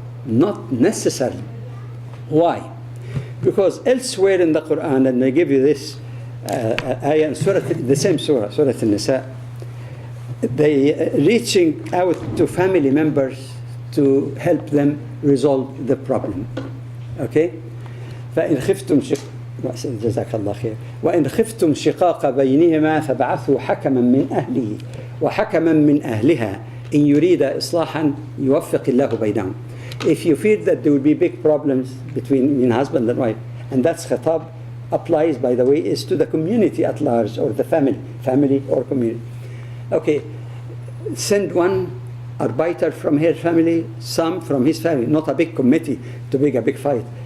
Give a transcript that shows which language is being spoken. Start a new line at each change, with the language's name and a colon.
English: Not necessarily. Why? Because elsewhere in the Quran, and I give you this ayah in the same surah, Surah An-Nisa, they reaching out to family members to help them resolve the problem. Okay?
Arabic: فإن خفتم جزاك الله خير وإن خفتم شقاق بينهما فابعثوا حكما من أهله وحكما من أهلها إن يريد إصلاحا يوفق الله بينهم.
English: If you feel that there will be big problems between husband and wife, and that's khitab applies, by the way, is to the community at large, or the family or community. Okay, send one arbiter from her family, some from his family, not a big committee to make a big fight.